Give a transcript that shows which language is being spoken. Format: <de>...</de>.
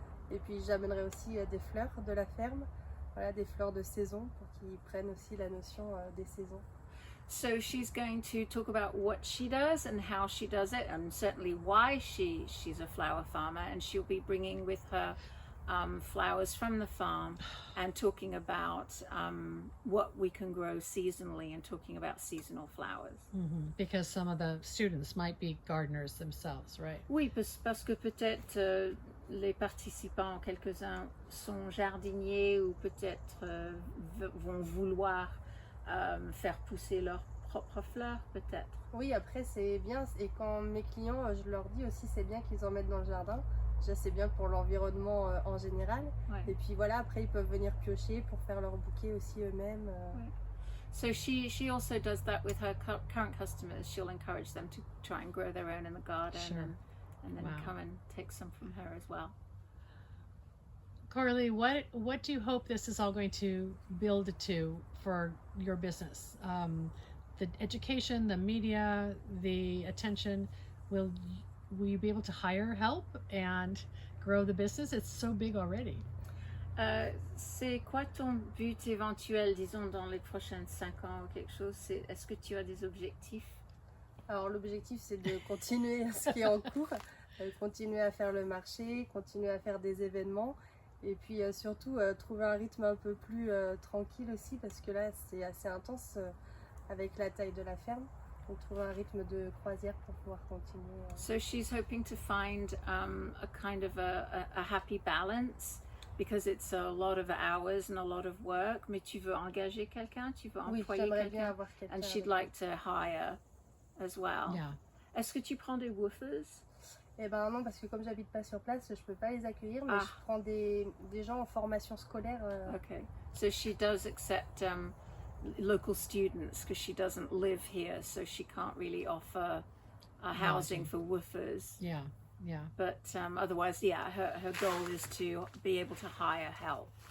<fr>Et puis j'amènerai aussi des fleurs de la ferme, voilà, des fleurs de saison pour qu'ils prennent aussi la notion des saisons.</fr> <en>So she's going to talk about what she does and how she does it, and certainly why she's a flower farmer, and she'll be bringing with her flowers from the farm and talking about what we can grow seasonally and talking about seasonal flowers. Because some of the students might be gardeners themselves, right?</en> <fr>Oui, parce que peut-être les participants, quelques-uns, sont jardiniers ou peut-être vont vouloir faire pousser leurs propres fleurs, peut-être. Oui, après c'est bien, et quand mes clients, je leur dis aussi c'est bien qu'ils en mettent dans le jardin. Déjà c'est bien pour l'environnement en général. Et puis voilà, après ils peuvent venir piocher pour faire leur bouquet aussi eux-mêmes.</fr> <en>So she also does that with her current customers. She'll encourage them to try and grow their own in the garden. Sure. And then come and take some from her as well. Coralie, what do you hope this is all going to build to for your business? The education, the media, the attention. Will you be able to hire help and grow the business? It's so big already.</en> <fr>C'est quoi ton but éventuel, disons, dans les prochaines 5 ans ou quelque chose? Est-ce que tu as des objectifs? Alors l'objectif c'est de continuer ce qui est en cours, continuer à faire le marché, continuer à faire des événements, et puis surtout trouver un rythme un peu plus tranquille aussi, parce que là c'est assez intense avec la taille de la ferme. pour trouver un rythme de croisière pour pouvoir continuer.</fr> <en>So she's hoping to find a kind of a happy balance because it's a lot of hours and a lot of work.</en> <fr>Mais tu veux engager quelqu'un, tu veux Oui, employer j'aimerais bien quelqu'un, avoir quelqu'un.</fr> <en>and she'd</en> <fr>avec</fr> <en>like to hire as well. Yeah.</en> <fr>Est-ce que tu prends des woofers? Eh ben non, parce que comme j'habite pas sur place, je peux pas les accueillir, mais Ah. je prends des gens en formation scolaire.</fr> <en>Okay, so she does accept local students because she doesn't live here, so she can't really offer housing for woofers. Yeah. Yeah. But otherwise, yeah, her goal is to be able to hire help</en>